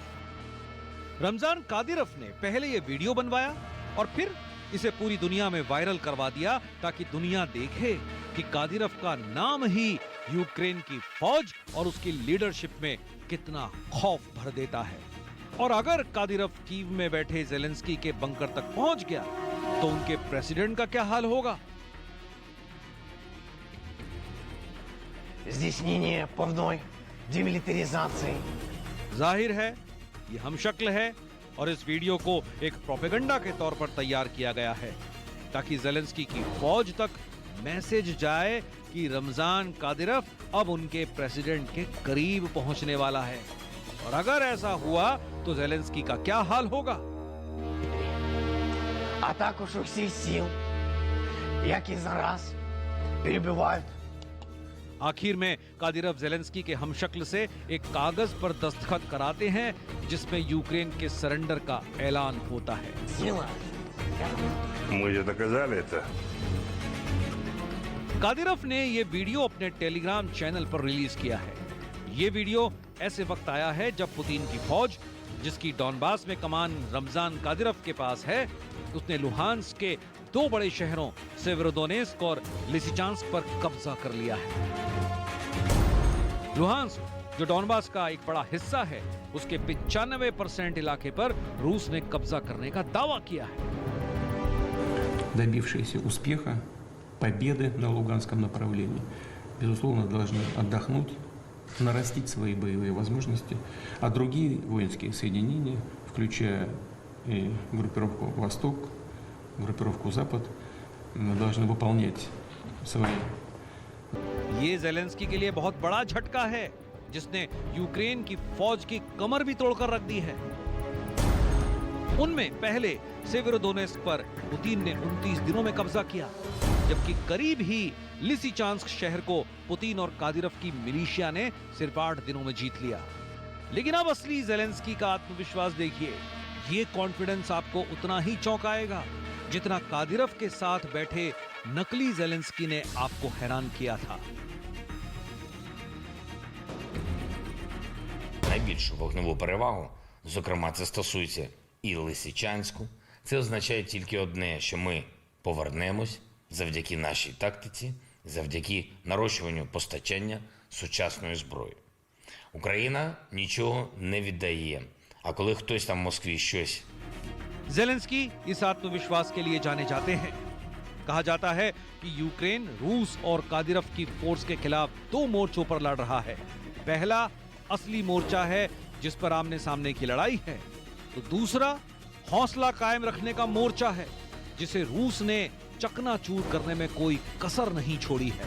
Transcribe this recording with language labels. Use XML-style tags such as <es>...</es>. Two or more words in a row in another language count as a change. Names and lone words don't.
<hi>रमजान कादिरोव ने पहले ये वीडियो बनवाया और फिर इसे पूरी दुनिया में वायरल करवा दिया ताकि दुनिया देखे कि कादिरोव का नाम ही यूक्रेन की फौज और उसकी लीडरशिप में कितना खौफ भर देता है। और अगर कादिरव कीव में बैठे ज़ेलेंस्की के बंकर तक पहुंच गया तो उनके प्रेसिडेंट का क्या हाल होगा?</hi> <uk>Здійснення повної демилитаризации.</uk> <hi>जाहिर है ये हमशक्ल है और इस वीडियो को एक प्रोपेगेंडा के तौर पर तैयार किया गया है ताकि ज़ेलेंस्की की फौज तक मैसेज जाए कि रमजान कादिरव अब उनके प्रेसिडेंट के करीब पहुंचने वाला है। और अगर ऐसा हुआ तो ज़ेलेंस्की का क्या हाल होगा?</hi> <uk>А також усіх сил, які зараз перебувають</uk> <hi>आखिर में कादिरव ज़ेलेंस्की के हमशक्ल से एक कागज पर दस्तखत कराते हैं जिसमें यूक्रेन के सरेंडर का ऐलान होता है।</hi> <ru>сила. Мы же доказали это.</ru> <hi>कादिरव ने ये वीडियो अपने टेलीग्राम चैनल पर रिलीज किया है। ये वीडियो ऐसे वक्त आया है जब पुतिन की फौज, जिसकी डॉनबास में कमान रमजान कादिरव के पास है, उसने लुहांस्क के 2 बड़े शहरों सेवेरोडोनेस्क और लिसिचांस्क पर कब्जा कर लिया है। लुहांस्क, जो डॉनबास का एक बड़ा हिस्सा है, उसके 95% इलाके पर रूस ने कब्जा करने का दावा किया है।</hi> <ru>Добившиеся успеха, победы на Луганском направлении, безусловно, должны отдохнуть, нарастить свои боевые возможности, а другие воинские соединения, включая и группировку «Восток», группировку «Запад», должны выполнять свои.</ru> <hi>ये ज़ेलेंस्की के लिए बहुत बड़ा झटका है जिसने यूक्रेन की फौज की कमर भी तोड़कर रख दी है। उनमें पहले सेवेरोडोनेस्क पर पुतिन ने 29 दिनों में कब्जा किया, जबकि करीब ही लिसिचांस्क शहर को पुतिन और कादिरव की मिलिशिया ने सिर्फ 8 दिनों में जीत लिया। लेकिन अब असली ज़ेलेंस्की का आत्मविश्वास देखिए। ये कॉन्फिडेंस आपको उतना ही चौंकाएगा जितना कादिरव के साथ बैठे नकली ज़ेलेंस्की ने आपको हैरान किया था।</hi> <uk>Найбільшу вогневу перевагу, зокрема це стосується і Лисичанську, це означає тільки одне, що ми повернемось завдяки нашій тактиці, завдяки нарощуванню постачання сучасної зброї. Україна нічого не віддає, а коли хтось там в Москві щось</uk> <hi>ज़ेलेंस्की इस आत्मविश्वास के लिए जाने जाते हैं। कहा जाता है कि यूक्रेन रूस और कादिरव की फोर्स के खिलाफ 2 मोर्चों पर लड़ रहा है। पहला असली मोर्चा है जिस पर आमने सामने की लड़ाई है, तो दूसरा हौसला कायम रखने का मोर्चा है जिसे रूस ने चकनाचूर करने में कोई कसर नहीं छोड़ी है।</hi>